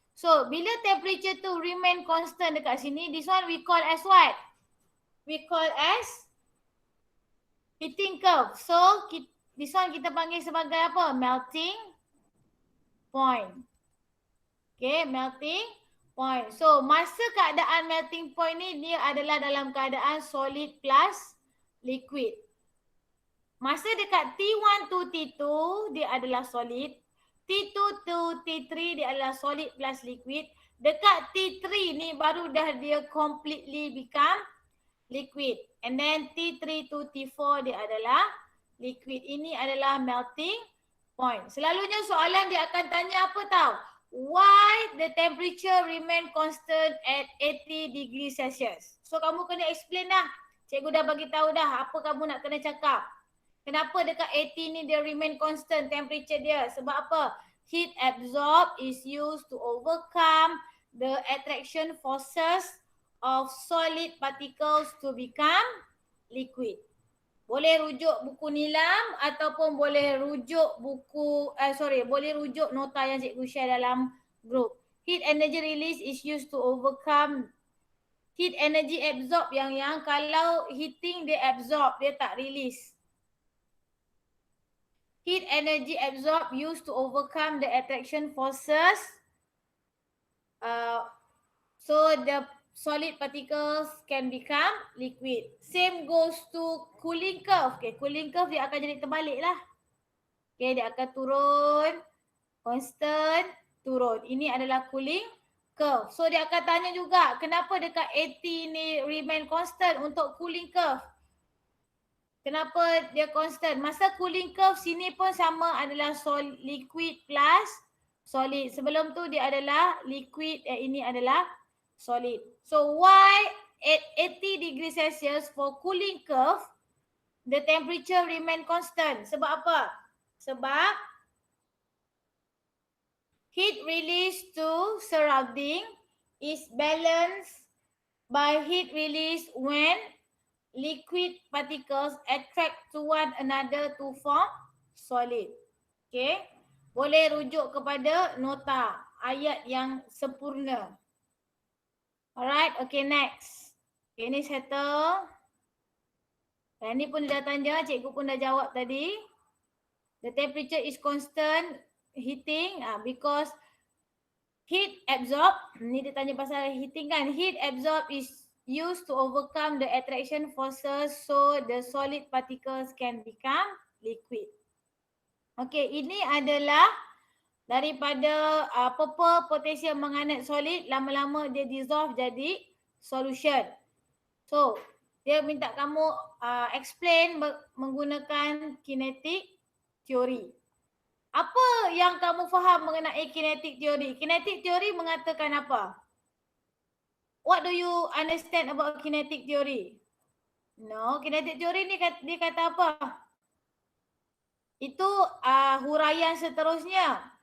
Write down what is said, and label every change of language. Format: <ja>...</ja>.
<en>So bila temperature tu remain constant</en> <ms>dekat sini,</ms> <en>this one we call as what? We call as heating curve. So this one</en> <ms>kita panggil sebagai apa?</ms> <en>Melting point. Okay, melting point.</en> <ms>So masa keadaan melting point ni dia adalah dalam keadaan solid plus liquid. Masa dekat T1 to T2 dia adalah solid. T2 to T3 dia adalah solid plus liquid. Dekat T3 ni baru dah dia</ms> <en>completely become liquid.</en> <ms>And then T3 to T4 dia adalah liquid. Ini adalah melting point. Selalunya soalan dia akan tanya apa tahu?</ms> <en>Why the temperature remain constant at 80 degrees Celsius?</en> <ms>So kamu kena explain dah. Cikgu dah bagi tahu dah apa kamu nak kena cakap. Kenapa dekat 80 ni dia remain constant temperature dia? Sebab apa?</ms> <en>Heat absorb is used to overcome the attraction forces of solid particles to become liquid.</en> <ms>Boleh rujuk buku nilam ataupun boleh rujuk boleh rujuk nota yang cikgu share dalam group.</ms> <en>Heat energy release is used to overcome heat energy absorb</en> <ms>yang kalau heating dia absorb, dia tak release.</ms> <en>Heat energy absorb used to overcome the attraction forces. So the solid particles can become liquid. Same goes to cooling curve.</en> <ms>Okay, cooling curve dia akan jadi terbalik lah. Okay, dia akan turun, constant, turun. Ini adalah cooling curve. So dia akan tanya juga, kenapa dekat 80 ni remain constant untuk cooling curve? Kenapa dia constant? Masa cooling curve sini pun sama, adalah liquid plus solid. Sebelum tu dia adalah liquid, ini adalah solid.</ms> <en>So why at 80 degree Celsius for cooling curve, the temperature remain constant?</en> <ms>Sebab apa?</ms> <en>Sebab heat release to surrounding is balanced by heat release when liquid particles attract to one another to form solid. Okay.</en> <ms>Boleh rujuk kepada nota ayat yang sempurna. Alright. Okay, next. Okay, ni settle. Dan ni pun dah tanya, cikgu pun dah jawab tadi.</ms> <en>The temperature is constant heating because heat absorb.</en> <ms>Ni dia tanya pasal heating kan.</ms> <en>Heat absorb is used to overcome the attraction forces so the solid particles can become liquid.</en> <ms>Okay, ini adalah daripada purple potassium menghangat solid, lama-lama dia dissolve jadi solution. So, dia minta kamu explain menggunakan kinetic theory. Apa yang kamu faham mengenai kinetic theory? Kinetic theory mengatakan apa?</ms> <en>What do you understand about kinetic theory?</en> <ms>No, kinetic theory ni dia kata apa? Itu huraian seterusnya.</ms>